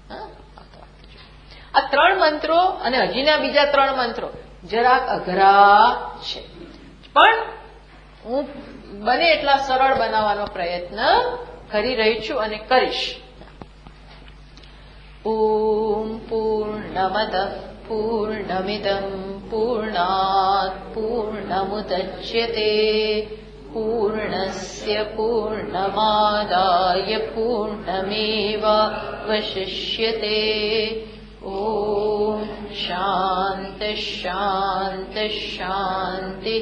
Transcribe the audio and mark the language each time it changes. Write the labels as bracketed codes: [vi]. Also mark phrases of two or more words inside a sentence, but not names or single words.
[gu] આ 3 મંત્રો અને હજીના બીજા 3 મંત્રો જરાક અઘરા છે, પણ હું બને એટલા સરળ બનાવવાનો પ્રયત્ન કરી રહી છું અને કરીશ. [sa] ॐ पूर्णमदः पूर्णमिदं पूर्णात् पूर्णमुदच्यते पूर्णस्य पूर्णमादाय पूर्णमेवावशिष्यते ॐ शान्तिः शान्तिः शान्तिः।